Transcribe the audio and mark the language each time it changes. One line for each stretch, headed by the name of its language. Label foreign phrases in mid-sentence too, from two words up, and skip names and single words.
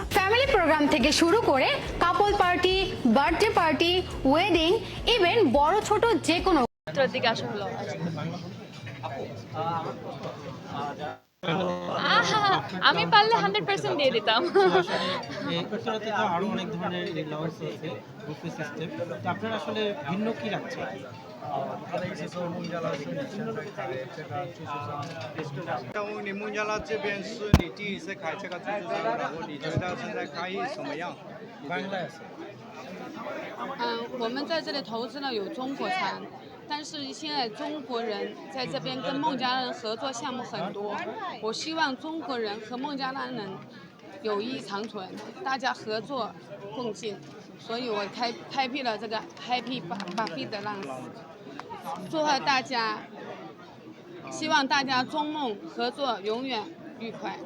English: family program
Bangla: থেকে শুরু করে
English: couple party, birthday party,
Bangla: ওয়েডিং, ইভেন বড় ছোট যে কোনো। উত্তরার দিকে আসা হলো। আমি পারলে 100% দিয়ে দিতাম। উত্তরাতে তো আরো অনেক ধরনের লাউঞ্জ আছে,
English: buffet system,
Bangla: তো আপনারা আসলে ভিন্ন কি রাখছেন?
Chinese: 你孟加拉这边是你第一次开这个自助餐，然后你觉得现在开业怎么样？我们在这里投资了有中国餐，但是现在中国人在这边跟孟加拉人合作项目很多，我希望中国人和孟加拉人友谊长存，大家合作共进，所以我开辟了这个 Happy Buffet 的浪子，祝贺大家，希望大家中孟合作永远愉快。